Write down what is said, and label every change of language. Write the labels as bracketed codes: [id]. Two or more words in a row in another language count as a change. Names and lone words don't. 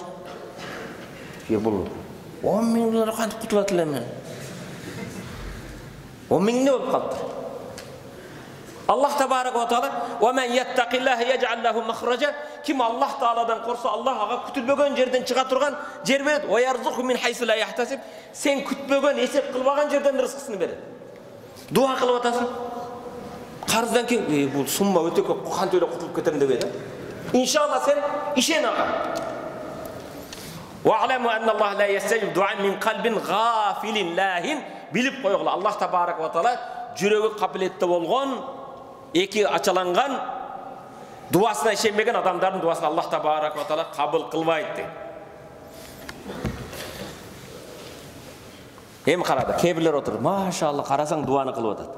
[ky] Бул 10 миң доллар кантип кутулат элем? 10 миң не болуп калды? [ar] الله تبارك وتعالى: ومن يتق الله يجعل له مخرجا." [ky] Ким Аллах Тааладан корсо, Аллах ага күтүлбөгөн жерден чыга турган жер берет. [ar] ويرزقه من حيث لا يحتسب." [ky] Сен күтпөгөн, эсеп кылбаган жерден рызкысын берет. Дуа кылып атасың. Карыздан кийин бул сумма өтө көп, кантип эле кутулуп кетем деп эди. Иншалла сен ишен ага. [ar] واعلموا أن الله لا يستجيب دعاء من قلب غافل لاه." [ky] Билип койгула, [ar] الله تبارك وتعالى [ky] жүрөгү капилетте болгон, эки ачаланган, дуасына ишенбеген адамдардын дуасын [ar] الله تبارك وتعالى [ky] кабыл кылбайт дейт. Эми карады, кебилер отуруп, машалла, карасаң дуаны кылып атат.